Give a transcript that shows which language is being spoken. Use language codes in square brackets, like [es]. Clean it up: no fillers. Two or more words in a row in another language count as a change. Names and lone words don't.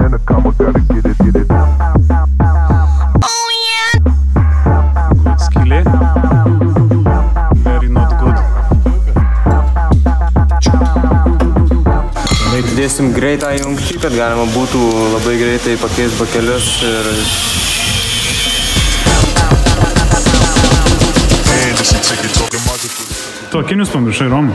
[lt] Skylė. [en] Very not good. [lt] Dėsim greitą jungtį, kad galima būtų labai greitai pakeisti bakelius ir... Tu akinius pamiršai, Romai.